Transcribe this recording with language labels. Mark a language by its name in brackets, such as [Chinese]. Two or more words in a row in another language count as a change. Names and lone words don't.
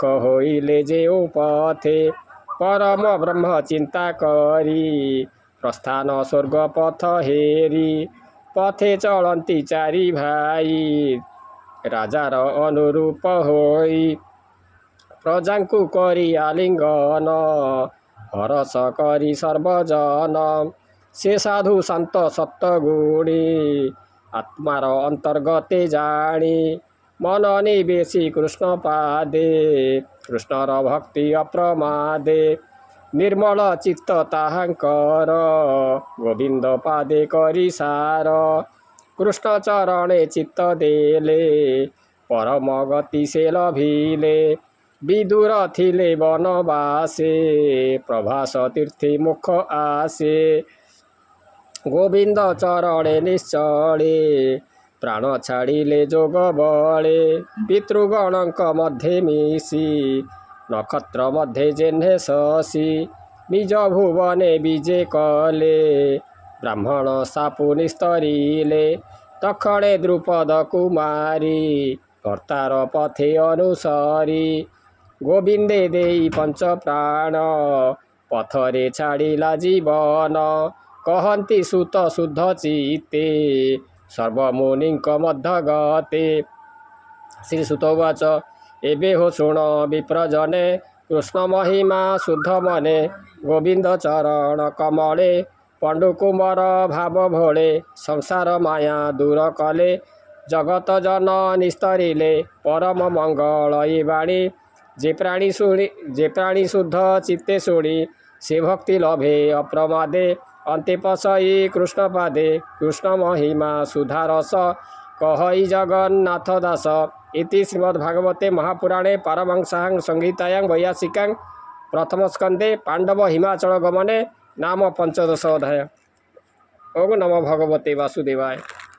[Odia] ହୋଇଲେ ଜେଉ ପଥେ ପରମ ବ୍ରହ୍ମ ଚିନ୍ତା କରି ପ୍ରସ୍ଥାନ ସ୍ୱର୍ଗ ପଥ ହେରି ପଥେ ଚଳତି ଚାରି ଭାଇ ରାଜାର ଅନୁରୂପ ହୋଇ ପ୍ରଜାଙ୍କୁ କରି ଆଲିଙ୍ଗନ ହରଷ କରି ସର୍ବଜନ ସେ ସାଧୁ ଶାନ୍ତ ସତ୍ତ୍ୱଗୁଣୀ ଆତ୍ମାର ଅନ୍ତର୍ଗତେ ଜାଣି ମନ ନିବେଶି କୃଷ୍ଣ ପାଦେ କୃଷ୍ଣର ଭକ୍ତି ଅପ୍ରମାଦେ ନିର୍ମଳ ଚିତ୍ତ ତାହାଙ୍କର ଗୋବିନ୍ଦ ପାଦେ କରି ସାର କୃଷ୍ଣ ଚରଣେ ଚିତ୍ତ ଦେଲେ ପରମ ଗତି ସେ ଲଭିଲେ ବିଦୁର ଥିଲେ ବନବାସେ ପ୍ରଭାସ ତୀର୍ଥି ମୁଖ ଆସେ ଗୋବିନ୍ଦ ଚରଣେ ନିଶ୍ଚଳେ ପ୍ରାଣ ଛାଡ଼ିଲେ ଯୋଗ ବଳେ ପିତୃଗଣଙ୍କ ମଧ୍ୟେ ମିଶି ନକ୍ଷତ୍ର ମଧ୍ୟେ ଯେହ୍ନେ ଶଶି ନିଜ ଭୁବନେ ବିଜେ କଲେ ବ୍ରାହ୍ମଣ ସାପୁ ନିସ୍ତରିଲେ ତକ୍ଷଣେ ଦ୍ରୁପଦ କୁମାରୀ କର୍ତ୍ତାର ପଥେ ଅନୁସରି ଗୋବିନ୍ଦେ ଦେଇ ପଞ୍ଚ ପ୍ରାଣ ପଥରେ ଛାଡ଼ିଲା ଜୀବନ କହନ୍ତି ସୂତ ଶୁଦ୍ଧ ଚିତ୍ତେ ସର୍ବମୁନିଙ୍କ ମଧ୍ୟ ଗତେ [Sanskrit] श्री सुतवाच [Odia] एबे ହୋ ଶୁଣ ବିପ୍ରଜନେ କୃଷ୍ଣ ମହିମା ଶୁଦ୍ଧ ମନେ ଗୋବିନ୍ଦ ଚରଣ କମଳେ ପାଣ୍ଡୁକୁମାର ଭାବ ଭୋଳେ ସଂସାର ମାୟା ଦୂର କଲେ ଜଗତ ଜନ ନିସ୍ତରିଲେ ପରମ ମଙ୍ଗଳ ଯେ ବାଣୀ ଯେ ପ୍ରାଣୀ ଶୁଦ୍ଧ ଚିତ୍ତେ ଶୁଣି ସେ ଭକ୍ତି ଲଭେ ଅପ୍ରମାଦେ ଅନ୍ତେ ପଶଇ କୃଷ୍ଣ ପାଦେ କୃଷ୍ଣ ମହିମା ସୁଧାରସ କହଇ ଜଗନ୍ନାଥ ଦାସ [Sanskrit] इति श्रीमद्भागवते महापुराणे पारमहंस्यां संहितायां वैयासिकां प्रथम स्कंदे पांडव हिमाचल गमने नाम 15 अध्याय। ओम नमो भगवते वासुदेवाय।